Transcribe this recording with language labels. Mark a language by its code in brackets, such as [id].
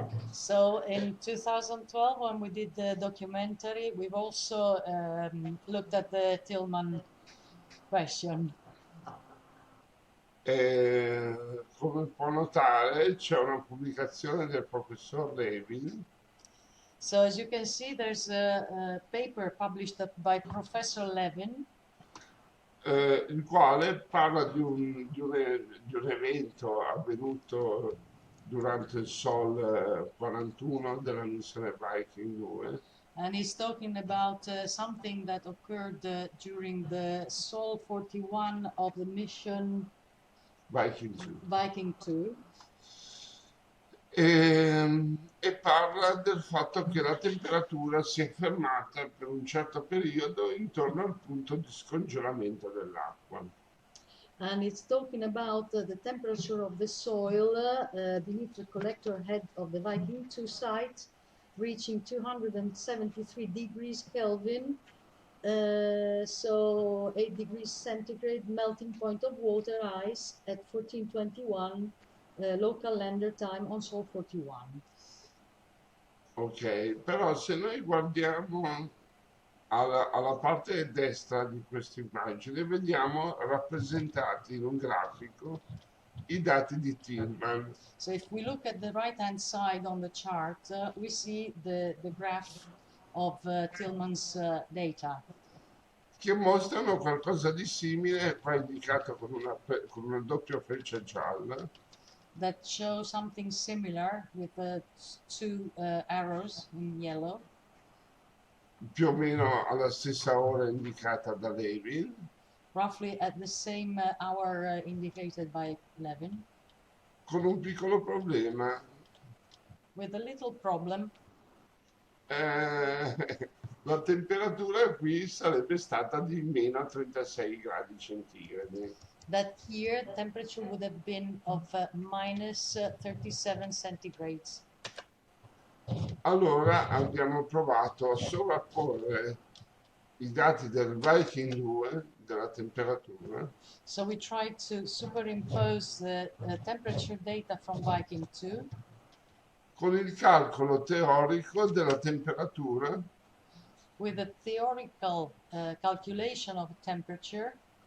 [en] So in 2012, when we did the documentary, we've also looked at the Tillman question. [it] Come può notare, c'è una pubblicazione del professor Levin. [en] So as you can see, there's a paper published by Professor Levin, [it] il quale parla di un evento avvenuto durante il Sol 41 della missione Viking 2. [en] and he's talking about something that occurred during the Sol 41 of the mission Viking 2. [it] E parla del fatto che la temperatura si è fermata per un certo periodo intorno al punto di scongelamento dell'acqua. [en] And it's talking about the temperature of the soil beneath the collector head of the Viking 2 site, reaching 273 degrees Kelvin, so 8 degrees centigrade melting point of water ice at 1421 local lander time on Sol 41. [it] Ok, però se noi guardiamo alla parte destra di questa immagine, vediamo rappresentati in un grafico i dati di Tillman. [en] So if we look at the right hand side on the chart, we see the graph of Tillman's data. [it] che mostrano qualcosa di simile, qua indicato con una doppia freccia gialla, [en] that show something similar with the two arrows in yellow, [it] più o meno alla stessa ora indicata da Levin, [en] roughly at the same hour indicated by Levin, [it] con un piccolo problema. [en] with a little problem. [it] La temperatura qui sarebbe stata di meno 36 gradi centigradi. [en] That here temperature would have been of minus 37 centigrades. [it] Allora abbiamo provato a sovrapporre i dati del Viking 2, della temperatura, [en] So we tried to superimpose the temperature data from Viking 2 [it] con il calcolo teorico della temperatura [en] with a theoretical calculation of temperature